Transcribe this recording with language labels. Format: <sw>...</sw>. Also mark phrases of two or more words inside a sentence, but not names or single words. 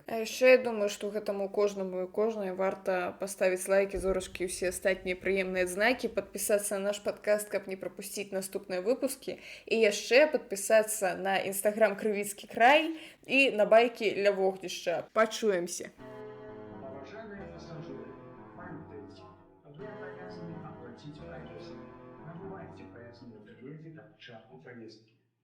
<be>А яшчэ я думаю, што гэтаму кожнаму і кожнай варта паставіць лайкі, зорачкі і ўсе астатнія прыемныя знакі, падпісацца на наш подкаст, каб не пропусціць наступныя выпускі, і яшчэ падпісацца на Instagram Крывіцкі край і на байкі ля вогнішча. Пачуемся.</be> <ru>Уважаемые пассажиры, памятайте, вы обязаны оплатить проезд. Набывайте проездные билеты к началу поездки.</ru>